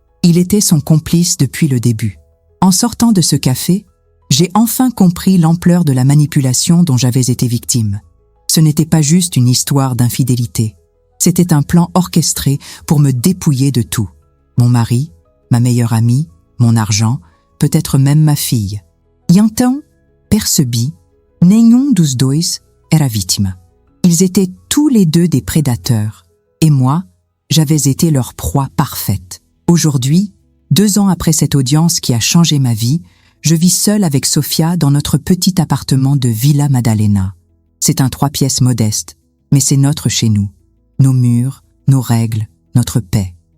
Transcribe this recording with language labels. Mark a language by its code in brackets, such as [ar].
[fr] Il était son complice depuis le début. En sortant de ce café, j'ai enfin compris l'ampleur de la manipulation dont j'avais été victime. Ce n'était pas juste une histoire d'infidélité. C'était un plan orchestré pour me dépouiller de tout. Mon mari, ma meilleure amie, mon argent, peut-être même ma fille. [pt] E então, percebi, nenhum dos dois era vítima. [fr] Ils étaient tous les deux des prédateurs. Et moi, j'avais été leur proie parfaite. Aujourd'hui, 2 ans après cette audience qui a changé ma vie, je vis seule avec Sophia dans notre petit appartement de Villa Madalena. C'est un 3 pièces modeste, mais c'est notre chez nous. Nos murs, nos règles, notre paix.